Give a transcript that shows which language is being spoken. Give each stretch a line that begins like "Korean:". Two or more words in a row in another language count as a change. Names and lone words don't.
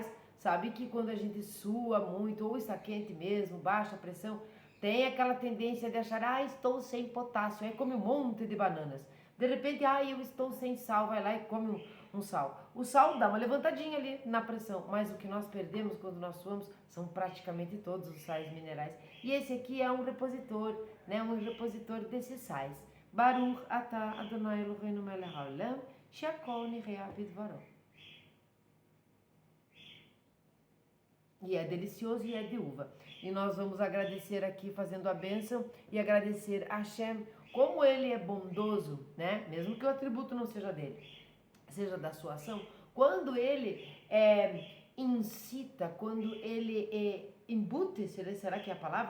Portuguese: Sabe que quando a gente sua muito, ou está quente mesmo, baixa a pressão, tem aquela tendência de achar, estou sem potássio, aí come um monte de bananas. De repente, eu estou sem sal, vai lá e come um sal. O sal dá uma levantadinha ali na pressão, mas o que nós perdemos quando nós suamos são praticamente todos os sais minerais. E esse aqui é um repositor, né, um repositor desses sais.
Hebrew: ברוך אתה אדוני אלוהינו מלך העולם, שהכל נראה בדברו.
Portuguese: E é delicioso e é de uva. E nós vamos agradecer aqui fazendo a bênção e agradecer a Hashem, como ele é bondoso, né? Mesmo que o atributo não seja dele, seja da sua ação. Quando ele incita, quando ele embute, será que é a palavra?